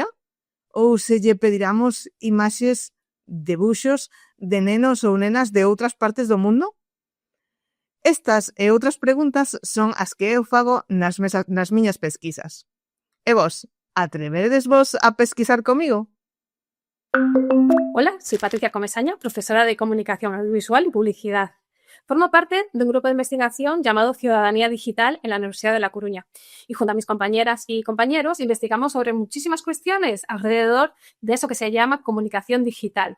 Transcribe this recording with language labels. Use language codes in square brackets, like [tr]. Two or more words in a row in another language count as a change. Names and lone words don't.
[gl] Ou se lle pediramos imaxes, debuxos de nenos ou nenas de outras partes do mundo? Estas e outras preguntas son as que eu fago nas miñas pesquisas. E vos, atrevedesvos a pesquisar comigo? [es] Hola, soy Patricia Comesaña, profesora de Comunicación Audiovisual y Publicidad. Formo parte de un grupo de investigación llamado Ciudadanía Digital en la Universidad de La Coruña. Y junto a mis compañeras y compañeros investigamos sobre muchísimas cuestiones alrededor de eso que se llama comunicación digital.